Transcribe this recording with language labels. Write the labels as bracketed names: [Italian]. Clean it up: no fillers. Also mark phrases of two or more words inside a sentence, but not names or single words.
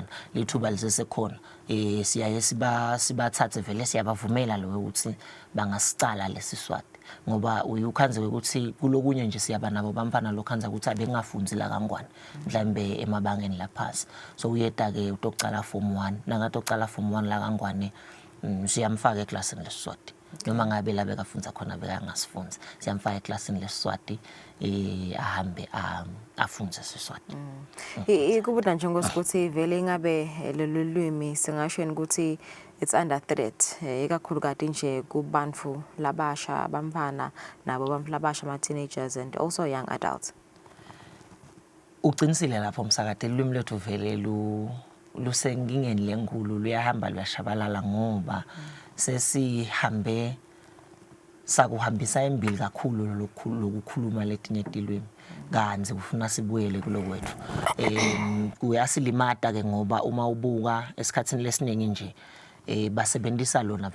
[Swati] lithuba lisesekhona siyaye sibathathe vele siyabavumela lo ukuthi bangasicala lesiswati ngoba uyukhanze ukuthi kulokunye nje siyaba nabo bamfana lokhanza ukuthi abengafunzi la kaNgwane mhlambe emabangeni laphasi so uyeta ke utocala form 1 nangathi ocala form 1 la kaNgwane siyamfaka eclassini lesiswati noma ngabe labe kafunza khona bekangasifunza siyamfaka eclassini lesiswati ahambe afunze siswati ikubuda nje ngosikuthi vele ingabe lolulwimi singasho ukuthi [English] it's under threat [Swati] ikakhulu kade nje kubantu labasha abamfana nabo abantu labasha ama [English] teenagers and also young adults [Swati] uqinisile lapho msakade ilwimi lethu vele lusenkingeni lenkulu luyahamba luyashabalala ngoba sesihambe sakuhambisa embili kakhulu lokukhuluma letinye tilwimi kanzi kufuna sibuyele kulokwethu kuyasilimata ke ngoba uma ubuka esikhatsini lesiningi nje basebenzisa lona